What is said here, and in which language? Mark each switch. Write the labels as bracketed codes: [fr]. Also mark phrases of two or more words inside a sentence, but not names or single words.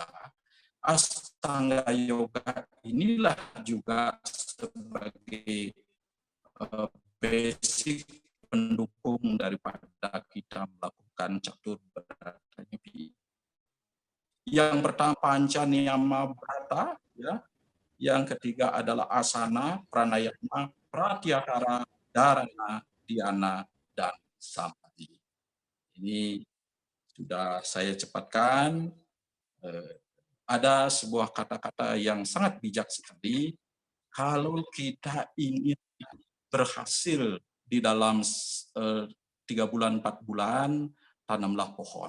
[id] Astanga Yoga inilah juga sebagai basic pendukung daripada kita melakukan catur berata nyepi. Yang pertama Pancaniyama Brata, ya. Yang ketiga adalah asana, pranayama, pratyahara, dharana, dhyana, dan samadhi. Ini sudah saya cepatkan. Ada sebuah kata-kata yang sangat bijak sekali. Kalau kita ingin berhasil di dalam 3 bulan, 4 bulan, tanamlah pohon.